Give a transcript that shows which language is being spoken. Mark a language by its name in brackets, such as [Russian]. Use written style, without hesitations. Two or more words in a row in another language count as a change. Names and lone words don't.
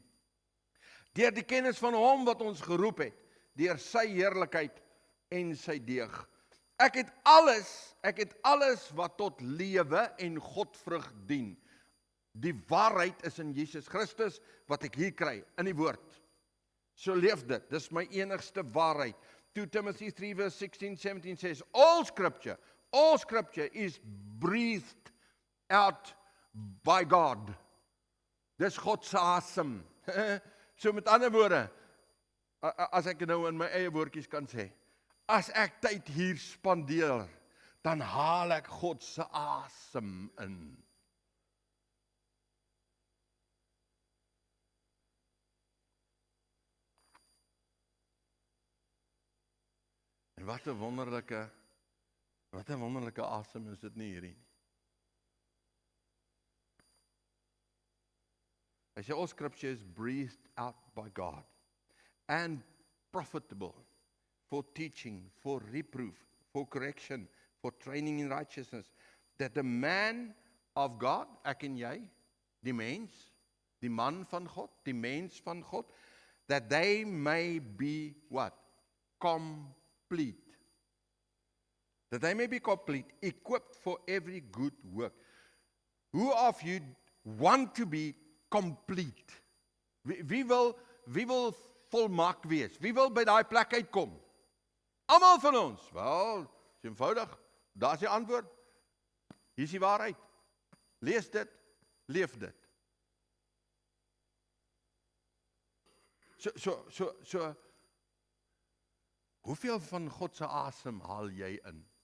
[Afrikaans] Deur die kennis van hom wat ons geroep het, deur sy heerlikheid en sy deeg. Ek het alles wat tot lewe en Godvrug dien. Die waarheid is in Jesus Christus, wat ek hier kry, in die woord. So leef dit, dis my enigste waarheid. [English] 2 Timothy 3 verse 16-17 says, all scripture is breathed out by God. [Afrikaans] Dis God se asem. So met ander woorde, as ek nou in my eie woordjies kan sê, as ek tyd hier spandeer, dan haal ek God se asem in. En wat 'n wonderlike asem is dit nie hierdie nie. Hy sê, [English] all scripture is breathed out by God and profitable for teaching, for reproof, for correction, for training in righteousness, that the man of God, [Afrikaans] ek en jy, die mens, die man van God, die mens van God, [English] that they may be what? Complete. That they may be complete, equipped for every good work. Who of you want to be complete? [Afrikaans] Wie wil volmaak wees? Wie wil by daai plek uitkom? Almal van ons. Wel, is eenvoudig. Daar is die antwoord. Hier is die waarheid. Lees dit, leef dit. So, hoeveel van God se asem haal jy in?